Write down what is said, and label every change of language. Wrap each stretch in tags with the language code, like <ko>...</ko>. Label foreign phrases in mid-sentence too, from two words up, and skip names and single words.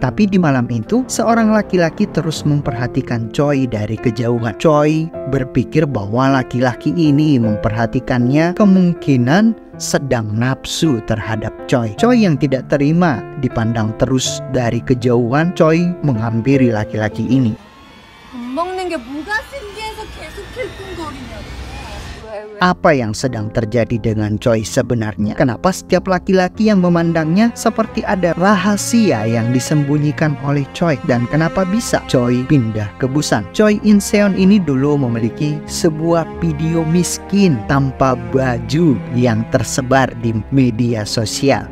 <id>Tapi di malam itu, seorang laki-laki terus memperhatikan Choi dari kejauhan. Choi berpikir bahwa laki-laki ini memperhatikannya kemungkinan sedang nafsu terhadap Choi. Choi yang tidak terima dipandang terus dari kejauhan, Choi menghampiri laki-laki ini.</id> <ko>먹는 게 뭐가 신기해서 계속 킬뚱거리냐고.</ko> <id>Apa yang sedang terjadi dengan Choi sebenarnya? Kenapa setiap laki-laki yang memandangnya seperti ada rahasia yang disembunyikan oleh Choi? Dan kenapa bisa Choi pindah ke Busan? Choi In-seon ini dulu memiliki sebuah video miskin tanpa baju yang tersebar di media sosial.</id>